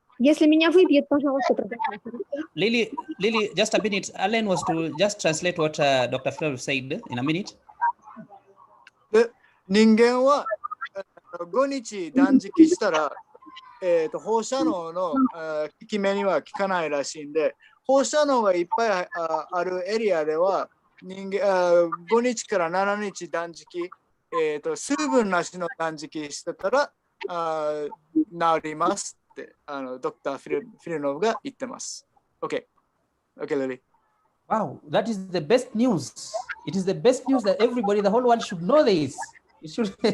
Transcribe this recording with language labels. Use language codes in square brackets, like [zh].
[ru] Если меня выбьет, пожалуйста, продолжайте. [en] Lily, just a minute. Alan was to just translate what Dr. Filonov said in a minute. [ja] で、人間は5日断食したら、放射能の効き目には効かないらしいんで、放射能がいっぱいあるエリアでは5日から7日断食、水分なしの断食してたら治りますってドクター・フィルノフが言ってます。 [en] OK, Lily. Wow, that is the best news. It is the best news that everybody, the whole world should know this. It should.